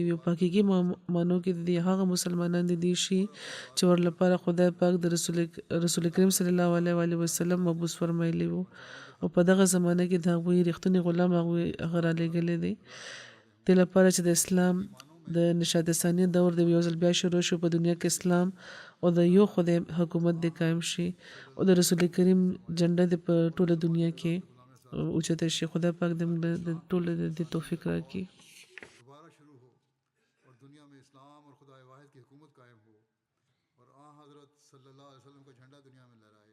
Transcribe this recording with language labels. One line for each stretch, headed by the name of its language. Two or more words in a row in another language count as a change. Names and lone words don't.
Pashto: وي او په حقیقي معنو کې د دې هغه مسلمانان د دي شي چې ور لپاره خدای پاک د رسول کریم
Arabic: صلی الله علیه وسلم
Pashto: مبعوث فرمایلی وو او په دغه زمانه کې د هغوی رښتونی غلام هغه را لېږلی دی د لپاره چې د اسلام د نشاط ثانیه دور د یو ځل بیا شروع شو په دنیا کې اسلام او د یو خدای حکومت د قائم شي او د رسول کریم جنډه د په ټوله دنیا کې اوچته شي خدای پاک د ټوله د توفیق راکړي
Urdu: دوبارہ شروع ہو اور دنیا میں اسلام اور خدا واحد کی حکومت قائم ہو اور آ حضرت
Arabic: صلى الله عليه وسلم
Urdu: کا جھنڈا دنیا میں لہرائے.